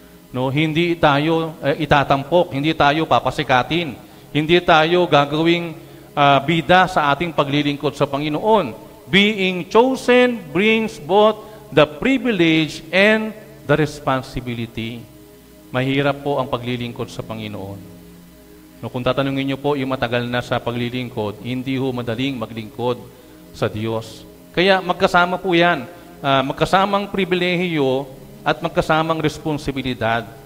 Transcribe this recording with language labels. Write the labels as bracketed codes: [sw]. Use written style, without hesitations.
[tl] No, hindi tayo itatampok, hindi tayo papasikatin, hindi tayo gagawing bida sa ating paglilingkod sa Panginoon. [en] Being chosen brings both the privilege and the responsibility. [tl] Mahirap po ang paglilingkod sa Panginoon. No, kung tatanungin niyo po yung matagal na sa paglilingkod, hindi ho madaling maglingkod sa Diyos. Kaya magkasama po yan. Magkasamang pribilehiyo at magkasamang responsibilidad.